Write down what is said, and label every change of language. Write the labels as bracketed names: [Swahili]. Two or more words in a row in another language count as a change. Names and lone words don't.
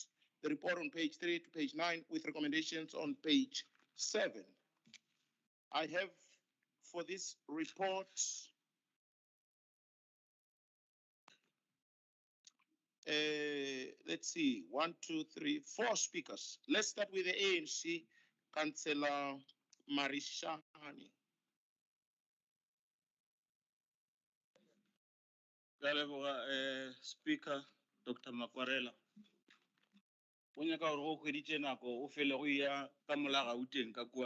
[English] The report on page 3 to page 9 with recommendations on page 7. I have for this report let's see, 1, 2, 3, 4 speakers. Let's start with the ANC, Councillor Marishani. [Northern Sotho] Ka leboga Speaker Dr. Makwarela. O nyaka gore go kgweditše nako o fele go ya ka mola Gauteng ka kua.